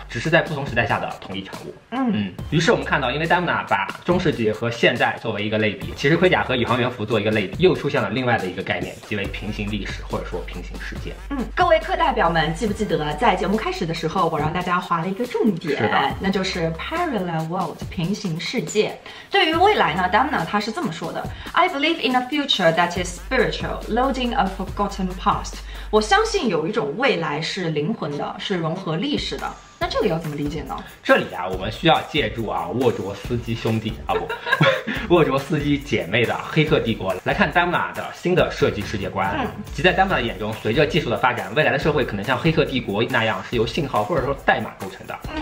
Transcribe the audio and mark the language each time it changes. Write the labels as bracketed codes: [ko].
[zh] 只是在不同时代下的同一产物。于是我们看到，因为丹娜把中世纪和现代作为一个类比，骑士盔甲和宇航员服做一个类比，又出现了另外的一个概念，即为平行历史或者说平行世界。各位课代表们，记不记得在节目开始的时候，我让大家划了一个重点，那就是 [en] parallel world [zh] 平行世界。对于未来呢，丹娜她是这么说的。 [en] I believe in a future that is spiritual, loading a forgotten past. [zh] 我相信有一种未来是灵魂的，是融合历史的。那这个要怎么理解呢？这里啊，我们需要借助沃卓斯基兄弟沃卓斯基姐妹的《黑客帝国》来看丹娜的新的设计世界观。即在丹娜的眼中，随着技术的发展，未来的社会可能像《黑客帝国》那样是由信号或者说代码构成的。